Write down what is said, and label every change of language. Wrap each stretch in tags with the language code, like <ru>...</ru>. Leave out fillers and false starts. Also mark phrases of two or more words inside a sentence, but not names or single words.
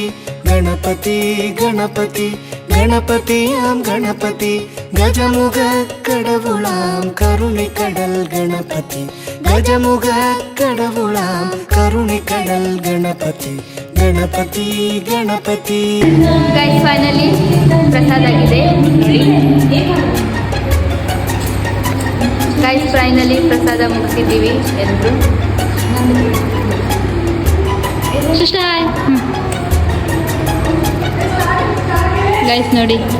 <ta>கணபதி கணபதி கணபதி ஆம் கணபதி. கஜமுக கடவுளாம் கருணை கடல் கணபதி. கஜமுக கடவுளாம் கருணை கடல் கணபதி. ಗಣಪತಿ ಗಣಪತಿ.</ta> <en>guys finally</en> <kn>ಪ್ರಸಾದ ಆಗಿದೆ.</kn> <en>guys finally</en> <kn>ಪ್ರಸಾದ ಮುಗಿಸಿದ್ದೀವಿ ಎಲ್ಲರೂ. ಗೈಸ್ ನೋಡಿ,</kn>